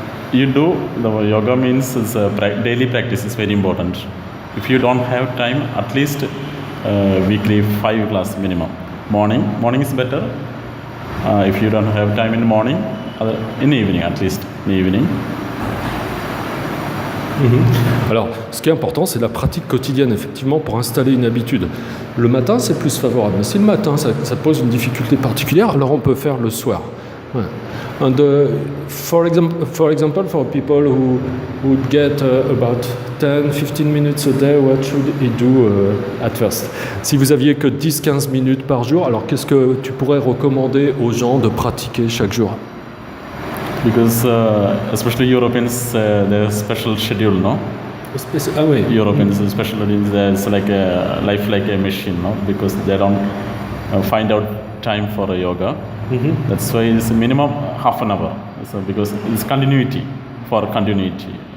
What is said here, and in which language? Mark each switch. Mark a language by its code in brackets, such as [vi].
[en] You do the yoga means daily practice is very important. If you don't have time, at least weekly 5 class minimum. Morning is better. If you don't have time in the morning, in the evening at least, in the evening. [fr] Alors, ce qui est important, c'est la pratique quotidienne, effectivement, pour installer une habitude. Le matin, c'est plus favorable. Mais si le matin, ça pose une difficulté particulière, alors on peut faire le soir. Ouais. [en] And for example, for people who would get about 10-15 minutes a day, what should he do at first? [fr] Si vous aviez que 10-15 minutes par jour, alors qu'est-ce que tu pourrais recommander aux gens de pratiquer chaque jour? [en] Because especially Europeans, their special schedule, no? [fr] Ah oui. [en] Europeans especially, it's like a life like a machine, no? Because they don't find out time for a yoga. That's why it's minimum half an hour. So because it's continuity for continuity.